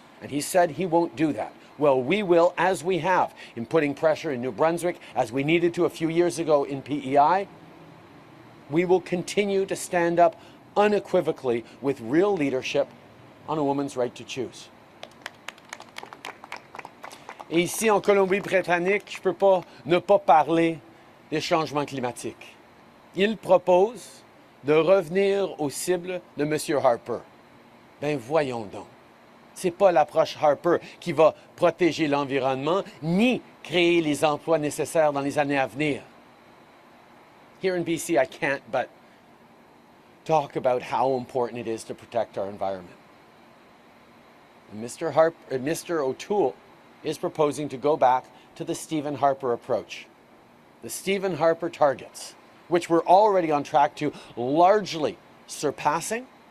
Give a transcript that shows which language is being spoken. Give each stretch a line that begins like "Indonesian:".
English: And he said he won't do that. Well, we will, as we have, in putting pressure in New Brunswick, as we needed to a few years ago in PEI. We will continue to stand up unequivocally with real leadership on a woman's right to choose.
French: Et ici, en Colombie-Britannique, je ne peux pas ne pas parler des changements climatiques. Il propose de revenir aux cibles de M. Harper. Ben voyons donc. Ce n'est pas l'approche Harper qui va protéger l'environnement ni créer les emplois nécessaires dans les années à venir.
English: Here in BC, I can't but talk about how important it is to protect our environment. And Mr. O'Toole is proposing to go back to the Stephen Harper approach. The Stephen Harper targets, which we're already on track to largely surpassing.